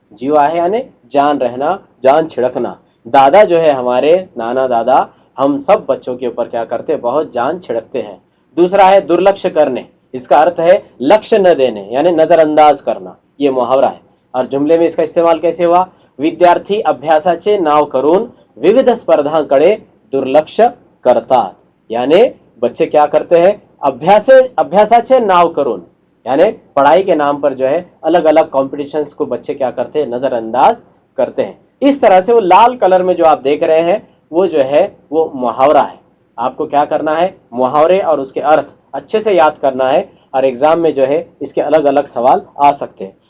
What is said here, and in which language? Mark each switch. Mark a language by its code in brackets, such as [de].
[mr] जीव आहे [hi] यानी जान रहना, जान छिड़कना। दादा जो है हमारे, नाना दादा, हम सब बच्चों के ऊपर क्या करते हैं? बहुत जान छिड़कते हैं। दूसरा है दुर्लक्ष्य करने, इसका अर्थ है लक्ष्य न देने यानी नजरअंदाज करना। ये मुहावरा है, और जुमले में इसका इस्तेमाल कैसे हुआ? [mr] विद्यार्थी अभ्यासाचे नाव करून विविध स्पर्धांकडे दुर्लक्ष करतात, [hi] यानी बच्चे क्या करते हैं? [mr] अभ्यासाचे नाव करून, [hi] यानी पढ़ाई के नाम पर जो है अलग अलग कॉम्पिटिशन्स को बच्चे क्या करते हैं? नजरअंदाज करते हैं। इस तरह से वो लाल कलर में जो आप देख रहे हैं वो जो है वो मुहावरा है। आपको क्या करना है? मुहावरे और उसके अर्थ अच्छे से याद करना है, और एग्जाम में जो है इसके अलग अलग सवाल आ सकते हैं।